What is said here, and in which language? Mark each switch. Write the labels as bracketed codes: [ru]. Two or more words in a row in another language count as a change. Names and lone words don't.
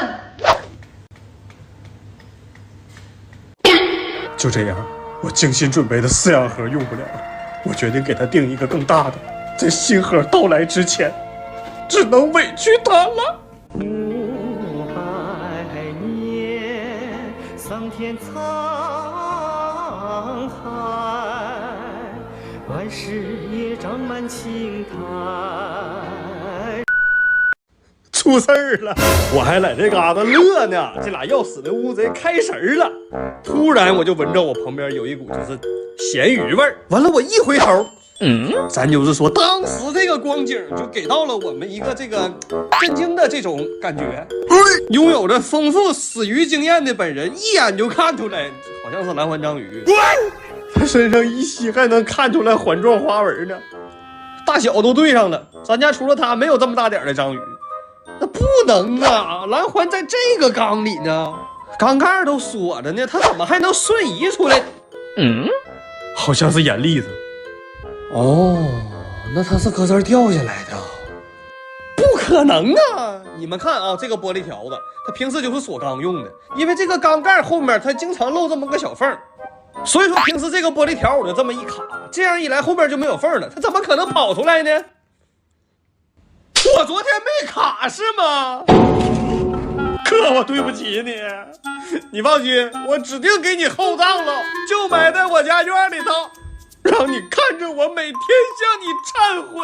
[zh] 就這樣，我精心準備的飼養盒用不了了，我決定給它訂一個更大的，在新盒到來之前，只能委屈它了。500年，桑田滄海，萬事也長滿青苔。出事兒了，我還在這嘎達樂呢，這倆要死的烏賊開神了。突然我就聞着我旁邊有一股就是鹹魚味兒，完了我一回頭，咱就是說當時這個光景就給到了我們一個這個震驚的這種感覺。擁有着豐富死魚經驗的本人一眼就看出來，好像是藍環章魚，他身上依稀還能看出來環狀花紋呢，大小都對上了。咱家除了他沒有這麼大點的章魚。那不能啊，藍環在這個缸裡呢，缸蓋都鎖着呢，它怎麼還能瞬移出來？好像是眼粒子。哦，那它是擱這兒掉下來的？不可能啊！你們看啊，這個玻璃條子，它平時就是鎖缸用的，因為這個缸蓋後面它經常漏這麼個小縫，所以說平時這個玻璃條我就這麼一卡，這樣一來後面就沒有縫了，它怎麼可能跑出來呢？我昨天沒卡是嗎？哥，我對不起你，你放心，我指定給你厚葬了，就埋在我家院裡頭，讓你看着我每天向你懺悔。